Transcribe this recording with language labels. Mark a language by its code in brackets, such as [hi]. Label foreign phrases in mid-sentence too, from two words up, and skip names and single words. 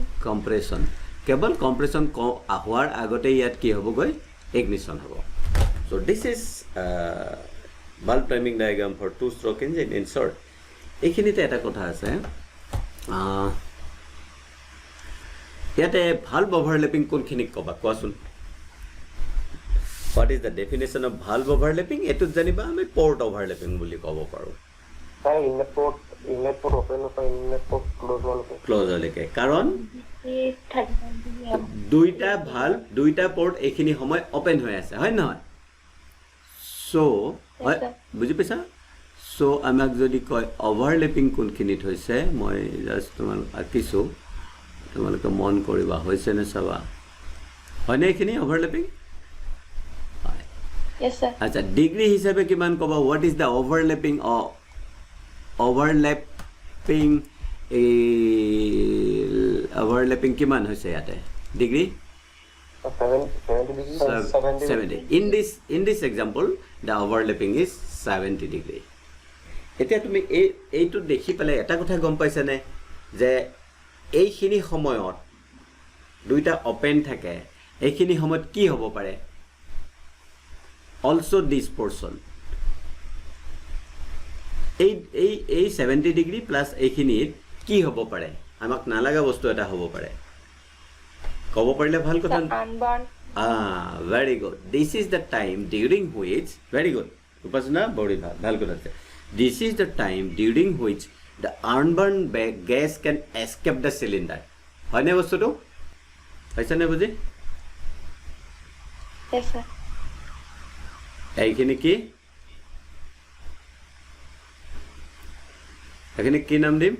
[as] কম্প্ৰেশ্যন কেৱল কম্প্ৰেশ্যন হোৱাৰ আগতে ইয়াত কি হ'বগৈ ইগনিশ্যন হ'ব [en] so this is valve timing diagram for two stroke engine in short [as] এইখিনিতে এটা কথা আছে ইয়াতে [en] valve overlapping [as] কোনখিনিক ক'বা কোৱাচোন [en] what is the definition of valve overlapping [as] এইটোত জানিবা আমি [en] port overlapping [as] বুলি ক'ব পাৰোঁ [en] Inlet port open or inlet port close one. [as] ক্ল'জলৈকে কাৰণ 39 দুইটা ভাল্ভ দুইটা পৰ্ট এইখিনি সময় অ'পেন হৈ আছে হয় নহয় চ' হয় বুজি পাইছা চ' আমাক যদি কয় অভাৰলেপিং কোনখিনিত হৈছে মই জাষ্ট তোমালোক আঁকিছোঁ তোমালোকে মন কৰিবা হৈছেনে চাবা হয়নে এইখিনি অভাৰলেপিং হয় [en] Yes sir. [as] আচ্ছা ডিগ্ৰী হিচাপে কিমান ক'বা [en] what is the overlapping overlapping [as] কিমান হৈছে ইয়াতে ডিগ্ৰী [en] 70 degrees. 70 in this example the overlapping is 70 degree [as] এতিয়া তুমি এইটো দেখি পেলাই এটা কথা গম পাইছানে যে এইখিনি সময়ত দুইটা অপেন থাকে এইখিনি সময়ত কি হ'ব পাৰে [en] also this portion [as] এই 70 [en] degree plus [as] এইখিনিত কি হ'ব পাৰে আমাক নালাগা বস্তু এটা হ'ব পাৰে ক'ব পাৰিলে ভাল কথা [en] Unbound. very good this is the time during which very good [as] উপাসনা বড়ি ভাল ভাল কথা আছে [en] this is the time during which the unburnt gas can escape the cylinder [as] হয়নে বস্তুটো পাইছানে বুজি [en] Yes, sir. [as] এইখিনি কি এইখিনি কি নাম দিম